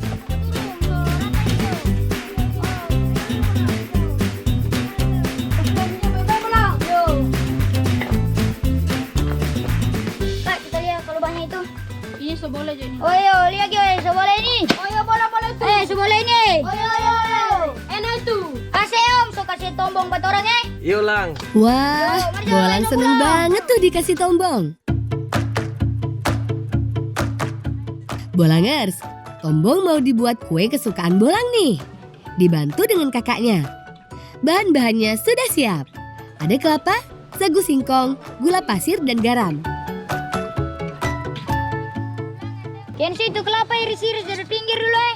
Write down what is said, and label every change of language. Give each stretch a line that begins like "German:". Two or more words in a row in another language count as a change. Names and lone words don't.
Indonesian: Kak, kita lihat kalau banyak itu. Ini seboleh jadi. Oh yo, lihat yo, seboleh ini. Oh ya bola-bola itu. Seboleh ini. Oh ya. Enak itu. Kasih Om, so kasih tombong buat orang Yuk Lang. Wah, Bolang seneng banget tuh dikasih tombong. Bolangers, tombong mau dibuat kue kesukaan Bolang nih. Dibantu dengan kakaknya. Bahan-bahannya sudah siap. Ada kelapa, sagu singkong, gula pasir, dan garam. Kensi itu kelapa iris-iris dari pinggir dulu